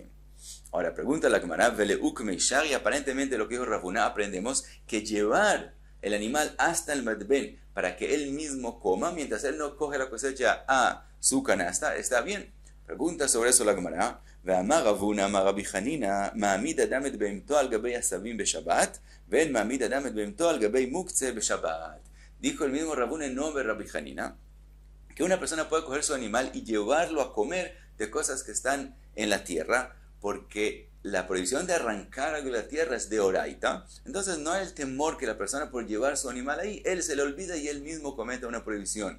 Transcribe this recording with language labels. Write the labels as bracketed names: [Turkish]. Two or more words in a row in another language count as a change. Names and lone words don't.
[Spanish] Ahora, pregunta la Gemara, Veleuk Meishar, y aparentemente lo que dijo Rav Huna, aprendemos que llevar el animal hasta el matben para que él mismo coma, mientras él no coge la cosecha a su canasta, está bien. Pregunta sobre eso la Gemara, [Hebrew] והאמר רב הונא אמר רבי חנינא מעמיד אדם את בהמתו על גבי עשבים בשבת ואין מעמיד אדם את בהמתו על גבי מוקצה בשבת. [Spanish] Dijo el mismo Rav Huna en nombre de Rabbi Hanina, que una persona puede coger su animal y llevarlo a comer de cosas que están en la tierra, porque la prohibición de arrancar algo de la tierra es de oraita, entonces no hay el temor que la persona por llevar su animal ahí, él se le olvida y él mismo cometa una prohibición.